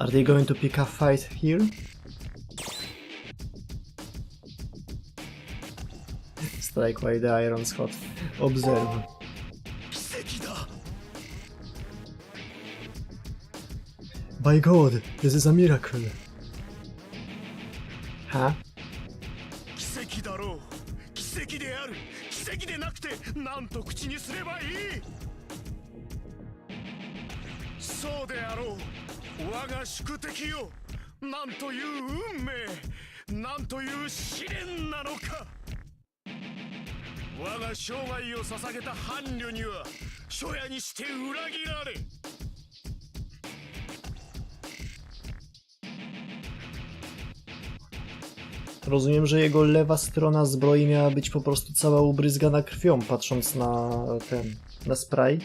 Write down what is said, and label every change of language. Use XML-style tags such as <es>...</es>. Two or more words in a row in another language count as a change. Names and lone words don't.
<en>Are they going to pick a fight here? Strike while the iron's hot. Observe. By God, this is a miracle. Huh?</en> <ja>奇跡だろう。奇跡である。奇跡でなくてなんと口にすればいい。そうであろう。我が宿敵よ。なんという運命。なんという試練なのか。我が生涯を捧げた伴侶には初夜にして裏切られ。</ja> <pl>Rozumiem, że jego lewa strona zbroi miała być po prostu cała ubryzgana krwią, patrząc na sprite.</pl>